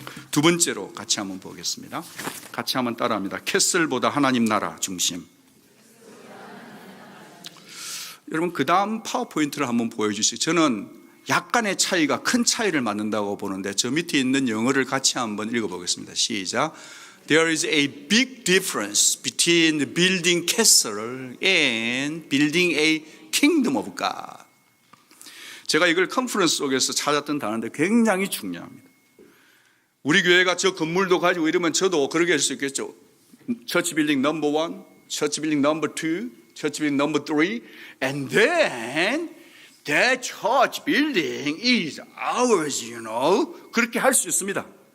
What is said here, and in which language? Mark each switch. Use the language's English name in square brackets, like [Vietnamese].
[Korean] 두 번째로 같이 한번 보겠습니다. 같이 한번 따라합니다. 캐슬보다 하나님 나라 중심. 여러분, 그 다음 파워포인트를 한번 보여주세요. 저는 약간의 차이가 큰 차이를 만든다고 보는데, 저 밑에 있는 영어를 같이 한번 읽어보겠습니다. 시작. [English] There is a big difference between building castle and building a kingdom of God. [Korean] 제가 이걸 컨퍼런스 속에서 찾았던 단어인데 굉장히 중요합니다. 우리 교회가 저 건물도 가지고 이러면 저도 그렇게 할 수 있겠죠. 처치 빌딩 넘버 1, 처치 빌딩 넘버 2, 처치 빌딩 넘버 3, [English] and then that church building is ours, you know. [Korean] 그렇게 할 수 있습니다.